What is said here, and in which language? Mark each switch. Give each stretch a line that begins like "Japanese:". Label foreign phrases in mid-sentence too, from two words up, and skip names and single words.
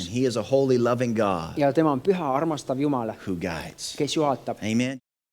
English: And he is a holy, loving God
Estonian: Ja tema on püha, armastav Jumal,
English: who guides.
Estonian: kes juhatab.
English: Amen.